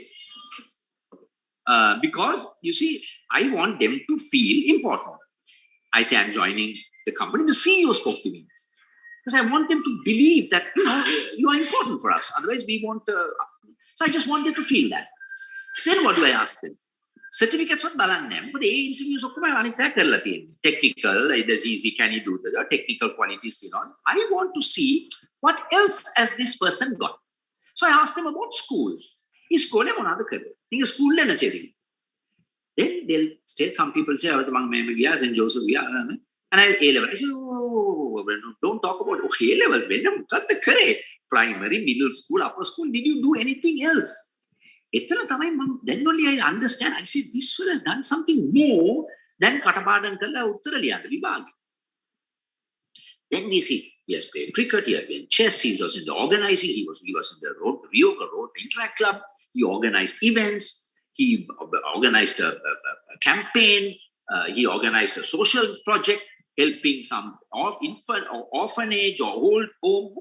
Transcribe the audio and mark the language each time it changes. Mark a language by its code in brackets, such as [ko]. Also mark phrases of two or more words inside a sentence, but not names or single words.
[en] Because, you see, I want them to feel important. I say, I'm joining the company. The CEO spoke to me. Because I want them to believe that, you know, you are important for us. Otherwise, we want... so I just want them to feel that. Then what do I ask them? Certificates what [si] බලන්නේ නැහැ. මොකද ඒ interviews ඔක්කොම අනිත් අය කරලා තියෙන්නේ. [en] Technical, it is easy, can you do the technical qualities, you know. I want to see what else has this person got. So I asked them about schools. [si] ඉස්කෝලේ මොනවද කරේ? [ta] நீங்க ස්කූල්ல என்ன செய்றீங்க? [en] Then they'll state, some people say, [si] මම මෙහෙම ගියා, St. Joseph ගියා. [en] And I A-level. I said, don't talk about A-level. [si] When මොකද්ද කරේ? [en] Primary, middle school, upper school. Did you do anything else? Then only I understand. I said, this fellow has done something more than [si] කටපාඩම් කරලා උත්තර ලියන්න විභාගෙ. [en] Then we see, he has played cricket, he has played chess, he was in the organizing, he was in the road Interact Club, he organized events, he organized a campaign, he organized a social project, helping some infant or orphanage or old home.